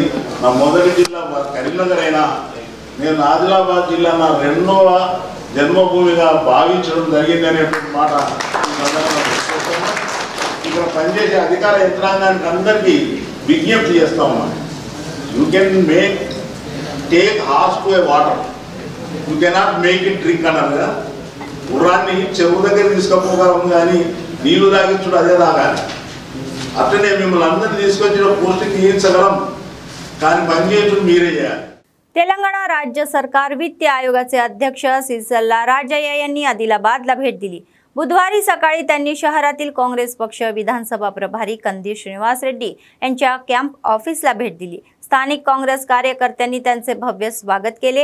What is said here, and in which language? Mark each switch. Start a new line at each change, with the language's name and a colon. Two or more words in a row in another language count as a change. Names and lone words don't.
Telugu: నా మొదటి జిల్లా కరీంనగర్ అయినా నేను ఆదిలాబాద్ జిల్లా నా 2వ జన్మభూమిగా భావించడం జరిగింది అనేటువంటి మాట ఇక్కడ పనిచేసే అధికార యంత్రాంగానికి అందరికీ విజ్ఞప్తి చేస్తా ఉన్నాను.
English: You can take horse to a water, You cannot make it drink
Telugu: అన్నారు కదా. గుర్రాన్ని చెరువు దగ్గర తీసుకపోగలం కానీ నీళ్లు తాగించుడు అదే తాగాలి. అట్లనే మిమ్మల్ని అందరినీ తీసుకొచ్చిన పోస్టింగ్ తీయించగలం, కానీ పనిచేయడం మీరే చేయాలి.
Marathi: तेलंगणा राज्य सरकार वित्त आयोगाचे अध्यक्ष सिरसल्ला राजय्या यांनी आदिलाबादला भेट दिली. बुधवारी सकाळी त्यांनी शहरातील काँग्रेस पक्ष विधानसभा प्रभारी कंदी श्रीनिवास रेड्डी यांच्या कॅम्प ऑफिसला भेट दिली. स्थानिक काँग्रेस कार्यकर्त्यांनी त्यांचे भव्य स्वागत केले.